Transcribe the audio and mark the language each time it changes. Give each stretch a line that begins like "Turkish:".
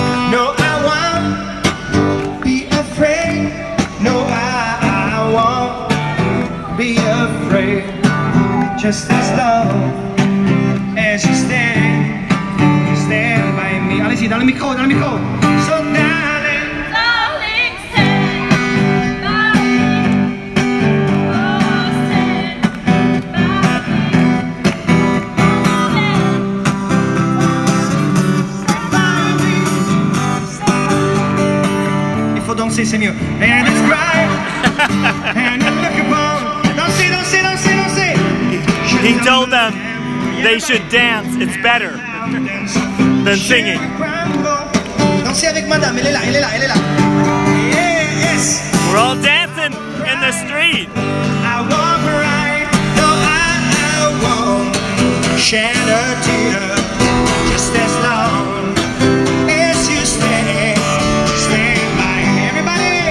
English: No, I won't be afraid. No, I won't be afraid. Just as long as you stand by me.
French: Allez-y, dans le micro, dans le micro.
English: So darling, Darling, stand by me. Oh, stand by me.
French: il faut danser, c'est mieux.
English: And it's bright, and you look upon.
French: Dansez, dansez, dansez, dansez.
English: He told them they should dance. It's better than singing.
French: Dansez avec madame, elle est là, elle est là, elle est là.
English: Yes. We're all dancing in the street. I walk right, no, I won't shed a tear. Just as long as you stand by me. Everybody,